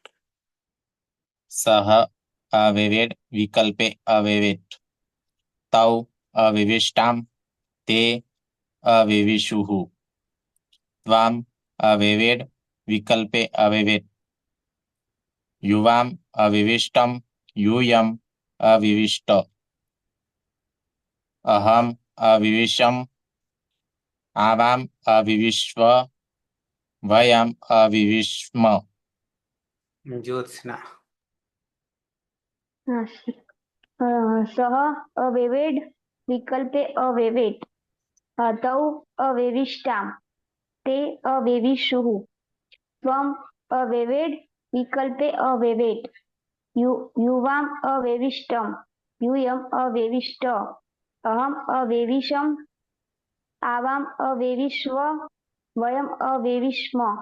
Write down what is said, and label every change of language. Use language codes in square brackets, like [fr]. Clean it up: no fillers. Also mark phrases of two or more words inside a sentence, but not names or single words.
[sa] સહ અવેવેડ વિકલ્પે અવેવેટ. તૌ અવિવિષ્ટામ તે અવિવિષુઃ. ત્વામ અવેવેડ વિકલ્પે અવેવેટ. યુવામ અવિવિષ્ટમ यूयम अविविष्ट अहम अविविषम आवाम अविविश्व वयम अविविष्म। ज्योत्सना सह अवेवेड विकल्पे अवेवेट तौ अवेविष्टाम ते अवेविषुः त्वम अवेवेड विकल्पे अवेवेट युवाम अवेविष्टम यूयम अवेविष्ट अहम अवेविषम आवाम अवेविश्व वयम अवेविष्म।